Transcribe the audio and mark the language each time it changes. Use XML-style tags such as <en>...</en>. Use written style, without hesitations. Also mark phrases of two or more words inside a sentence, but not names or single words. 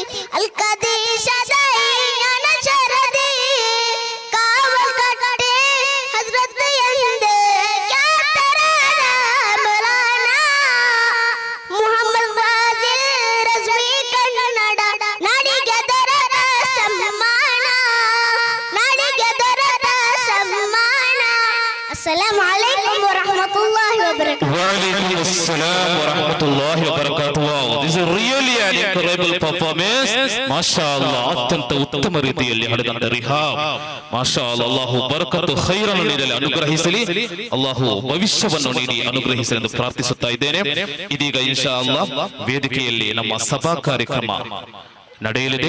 <kn>ಅಲ್ಕದೀಶ ಸೈನ್ಯನ ಶರದಿ ಕಾವಲ್ ಕಟ್ಟೆ ಹಜರತ್ ಎಂದೆ ಕ್ಯಾ ತರದ ಮೌಲಾನಾ ಮುಹಮ್ಮದ್ ಫಾಜಿಲ್ ರಜ್ವಿ ಕನ್ನಡ ನಾಡಿಗೆ ದೊರೆತ ಸಮ್ಮಾನ ನಾಡಿಗೆ ದೊರೆತ ಸಮ್ಮಾನ</kn> <ar>السلام عليكم ورحمة الله وبركاته. وعليكم السلام ورحمة الله وبركاته.</ar> <en>Wow, this is really an incredible performance. MashaAllah,</en> <kn>ಅತ್ಯಂತ ಉತ್ತಮ ರೀತಿಯಲ್ಲಿ ಹಾಡಿದಂತ ರಿಹಾಬ್. MashaAllah, ಅಲ್ಲಾಹು ಬರಕತ್ತು ಖೈರನ್ನು ನೀಡಲಿ ಅನುಗ್ರಹಿಸಲಿ. ಅಲ್ಲಾಹು ಭವಿಷ್ಯವನ್ನು ನೀಡಿ ಅನುಗ್ರಹಿಸಲಿ ಎಂದು ಪ್ರಾರ್ಥಿಸುತ್ತಾ ಇದ್ದೇನೆ. ಇದೀಗ</kn> <ar>إن شاء الله</ar> <kn>ವೇದಿಕೆಯಲ್ಲಿ ನಮ್ಮ ಸಭಾ ಕಾರ್ಯಕ್ರಮ ನಡೆಯಲಿದೆ.</kn>